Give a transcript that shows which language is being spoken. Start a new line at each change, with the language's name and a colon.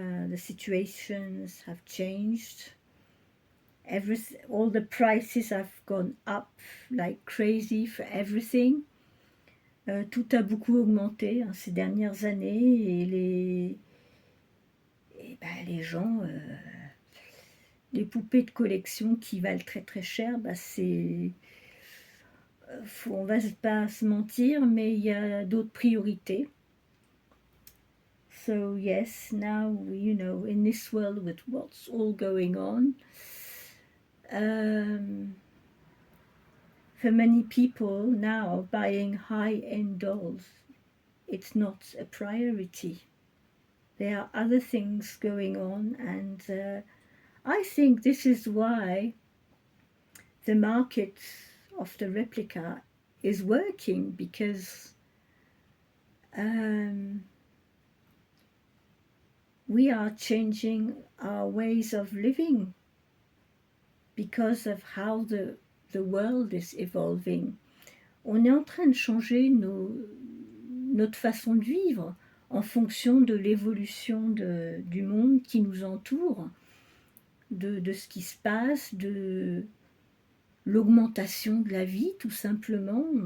English: The situations have changed. All the prices have gone up like crazy for everything.
French: Tout a beaucoup augmenté ces dernières années, et les gens, les poupées de collection qui valent très très cher, c'est, on va pas se mentir, mais il y a d'autres priorités.
English: So yes, now, you know, in this world with what's all going on, for many people now, buying high-end dolls, it's not a priority. There are other things going on, and I think this is why the market of the replica is working, because we are changing our ways of living because of how the world is evolving.
French: On est en train de changer notre façon de vivre en fonction de l'évolution du monde qui nous entoure, de ce qui se passe, de l'augmentation de la vie, tout simplement.